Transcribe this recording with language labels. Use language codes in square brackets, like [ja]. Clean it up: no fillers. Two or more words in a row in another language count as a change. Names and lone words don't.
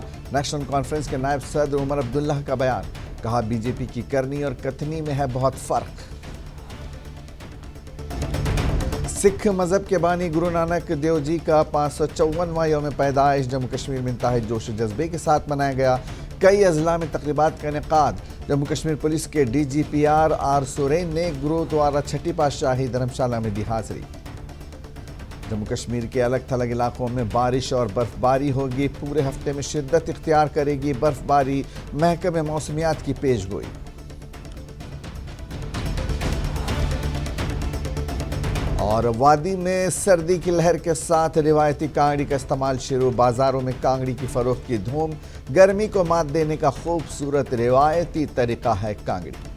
[ur] نیشنل کانفرنس کے نائب صدر عمر عبداللہ کا بیان، کہا بی جے پی کی کرنی اور کتھنی میں ہے بہت فرق۔ سکھ مذہب کے بانی گرو نانک دیو جی کا 554واں یوم پیدائش جموں کشمیر میں انتہائی جوش و جذبے کے ساتھ منایا گیا۔ کئی اضلاع میں تقریبات کا انعقاد۔ جموں کشمیر پولیس کے ڈی جی پی آر سورین نے گرودوارہ چھٹی پاتشاہی دھرم شالہ میں دی حاضری۔ جموں کشمیر کے الگ تھلگ علاقوں میں بارش اور برف باری ہوگی، پورے ہفتے میں شدت اختیار کرے گی برف باری، محکمہ موسمیات کی پیش گوئی۔ اور وادی میں سردی کی لہر کے ساتھ روایتی کانگڑی کا استعمال شروع، بازاروں میں کانگڑی کی فروخت کی دھوم، گرمی کو مات دینے کا خوبصورت روایتی طریقہ ہے کانگڑی۔